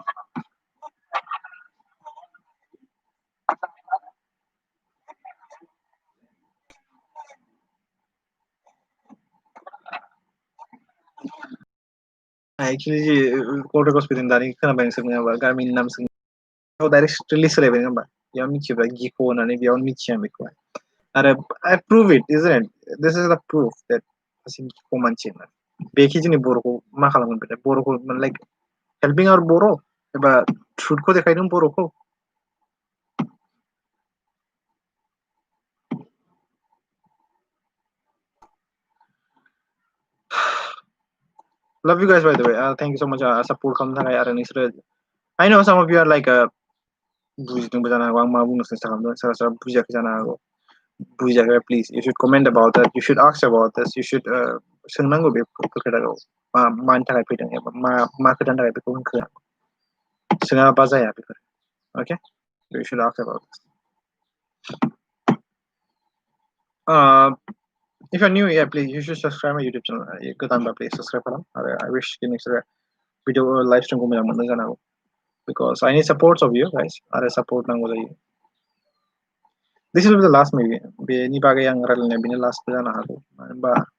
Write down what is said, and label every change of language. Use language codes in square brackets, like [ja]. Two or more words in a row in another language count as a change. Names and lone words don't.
[brx] actually जि [en] call records [brx] फैदों दानि खोनाबाय नोंसोर नङा होनबा गामिनि नाम सों [en] direct strictly [brx] सोलायबाय नङा होनबा बेयाव मिथिबाय गिखौ होननानै बेयाव मिथिया बेखौहाय आरो [en] I prove it isn't it this is the proof that [brx] गिखौ मानसि होननानै बेखि जोंनि बर'खौ मा खालामगोन बे बर'खौ [en] like helping our [brx] बर' एबा ट्रुथखौ देखायदों बर'खौ [en] love you guys by the way thank you so much support [brx] खालामनो थाखाय आरो नोंसोरो [en] I know some of you are like [brx] बुजिदोंबो जानो हागौ आं मा बुंनो सेस्था खालामदों सोरबा सोरबा बुजियाखै जानो हागौ बुजियाखै [en] please you should comment about that you should ask about this you should [brx] सोंनांगौ बे खोथाखौ मानि थाखाय फैदों एबा मा खोथानि थाखाय बेखौ होनखो सोङाबा जाया बेफोर [en] okay you should ask about this if you're new yeah please you should subscribe my YouTube channel [brx] गोदानबा [en] please subscribe [brx] खालाम आरो [en] I wish [brx] कि नोंसोरो भिडिअ [en] live stream [brx] मोजां मोनदों जानो हागौ [en] because I need support of you guys [brx] आरो [en] support [brx] नांगौ जायो [en] this will be the last maybe [brx] बेनि बागै आं रायलायनाया बेनो last जानो हागौ मानो होनबा